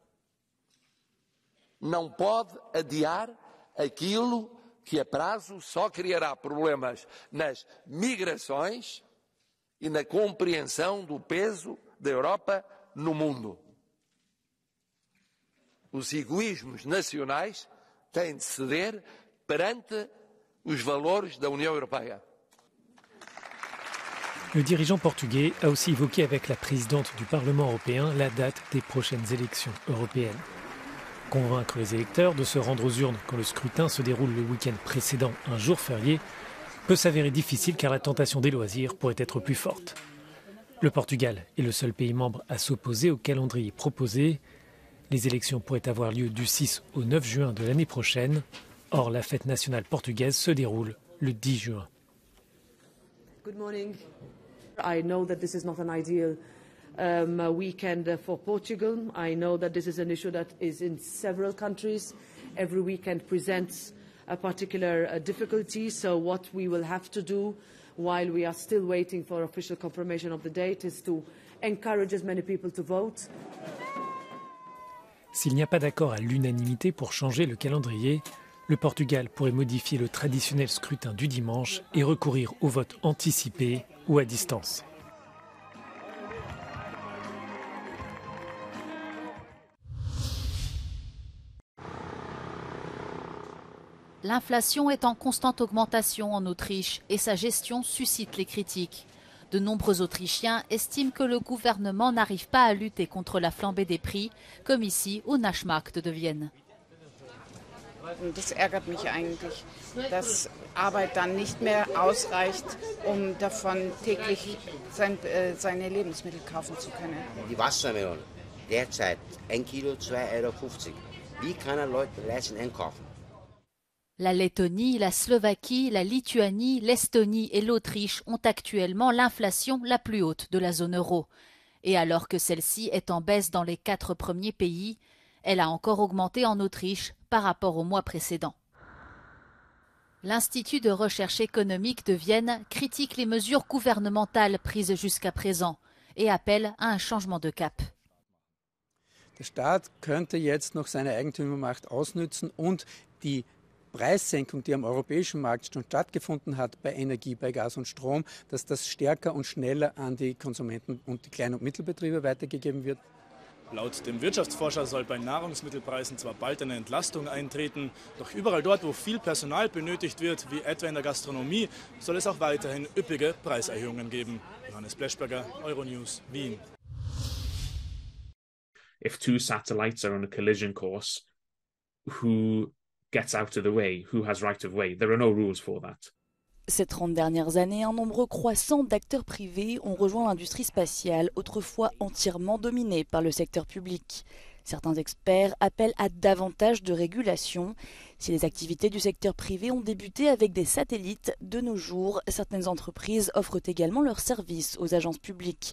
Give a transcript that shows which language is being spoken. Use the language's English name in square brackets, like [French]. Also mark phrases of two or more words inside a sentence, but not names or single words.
[Portuguese] Não pode adiar aquilo que a prazo só criará problemas nas migrações e na compreensão do peso da Europa no mundo. Os egoísmos nacionais têm de ceder perante os valores da União Europeia. [French] Le dirigeant portugais a aussi évoqué avec la présidente du Parlement européen la date des prochaines élections européennes. Convaincre les électeurs de se rendre aux urnes quand le scrutin se déroule le week-end précédent un jour férié peut s'avérer difficile car la tentation des loisirs pourrait être plus forte. Le Portugal est le seul pays membre à s'opposer au calendrier proposé. Les élections pourraient avoir lieu du 6 au 9 juin de l'année prochaine. Or, la fête nationale portugaise se déroule le 10 juin. [English] Good morning. I know that this is not an ideal weekend for Portugal. I know that this is an issue that is in several countries. Every weekend presents a particular difficulty. So what we will have to do while we are still waiting for official confirmation of the date is to encourage as many people to vote. [French] S'il n'y a pas d'accord à l'unanimité pour changer le calendrier, le Portugal pourrait modifier le traditionnel scrutin du dimanche et recourir au vote anticipé ou à distance. L'inflation est en constante augmentation en Autriche et sa gestion suscite les critiques. De nombreux Autrichiens estiment que le gouvernement n'arrive pas à lutter contre la flambée des prix, comme ici au Naschmarkt de Vienne. [German] Das ärgert mich eigentlich, dass Arbeit dann nicht mehr ausreicht, davon täglich seine Lebensmittel kaufen zu können. Die Wassermelone, derzeit 1 Kilo 2,50 €. Wie kann ein Leute leisten einkaufen? [French] La Lettonie, la Slovaquie, la Lituanie, l'Estonie et l'Autriche ont actuellement l'inflation la plus haute de la zone euro. Et alors que celle-ci est en baisse dans les 4 premiers pays, elle a encore augmenté en Autriche par rapport au mois précédent. L'Institut de recherche économique de Vienne critique les mesures gouvernementales prises jusqu'à présent et appelle à un changement de cap. [German] Der Staat könnte jetzt noch seine Eigentümermacht ausnützen und die Preissenkung, die am europäischen Markt schon stattgefunden hat bei Energie, bei Gas und Strom, dass das stärker und schneller an die Konsumenten und die Klein- und Mittelbetriebe weitergegeben wird. Laut dem Wirtschaftsforscher soll bei Nahrungsmittelpreisen zwar bald eine Entlastung eintreten, doch überall dort, wo viel Personal benötigt wird, wie etwa in der Gastronomie, soll es auch weiterhin üppige Preiserhöhungen geben. Johannes Bleschberger, Euronews, Wien. [English] If two satellites are on a collision course, who gets out of the way? Who has right of way? There are no rules for that. [French] Ces 30 dernières années, un nombre croissant d'acteurs privés ont rejoint l'industrie spatiale, autrefois entièrement dominée par le secteur public. Certains experts appellent à davantage de régulation. Si les activités du secteur privé ont débuté avec des satellites, de nos jours, certaines entreprises offrent également leurs services aux agences publiques.